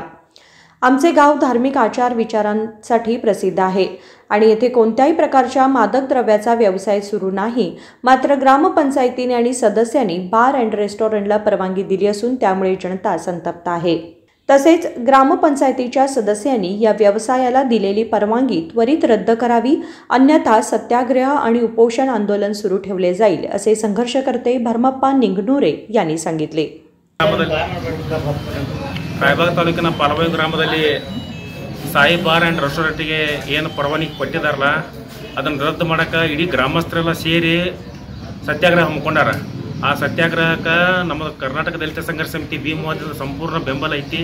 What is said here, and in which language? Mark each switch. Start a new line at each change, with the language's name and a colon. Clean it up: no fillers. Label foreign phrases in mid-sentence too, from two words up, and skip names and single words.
Marathi: आमचे गाव धार्मिक आचार विचारांसाठी प्रसिद्ध आहे आणि येथे कोणत्याही प्रकारच्या मादक द्रव्याचा व्यवसाय सुरू नाही, मात्र ग्रामपंचायतीने आणि सदस्यांनी
English: bar and restaurant
Marathi: परवानगी दिली असून त्यामुळे जनता संतप्त आहे। तसेच ग्रामपंचायतीच्या सदस्यांनी या व्यवसायाला दिलेली परवानगी त्वरित रद्द करावी, अन्यथा सत्याग्रह आणि उपोषण आंदोलन सुरू ठेवले जाईल, असे संघर्षकर्ते भरमप्पा निंगनूरे यांनी सांगितले।
Kannada: ರಾಯಬಾಗ ತಾಲೂಕಿನ ಪಾಲಬಾವಿ ಗ್ರಾಮದಲ್ಲಿ ಸಾಯಿ ಬಾರ್ ಆ್ಯಂಡ್ ರೆಸ್ಟೋರೆಂಟಿಗೆ ಏನು ಪರವಾನಗಿ ಕೊಟ್ಟಿದ್ದಾರಲ್ಲ ಅದನ್ನು ರದ್ದು ಮಾಡೋಕ್ಕೆ ಇಡೀ ಗ್ರಾಮಸ್ಥರೆಲ್ಲ ಸೇರಿ ಸತ್ಯಾಗ್ರಹ ಹಮ್ಮಿಕೊಂಡಾರ। ಆ ಸತ್ಯಾಗ್ರಹಕ್ಕೆ ನಮ್ಮ ಕರ್ನಾಟಕ ದಲಿತ ಸಂಘರ್ಷ ಸಮಿತಿ ಭೀಮವಾದದ ಸಂಪೂರ್ಣ ಬೆಂಬಲ ಐತಿ।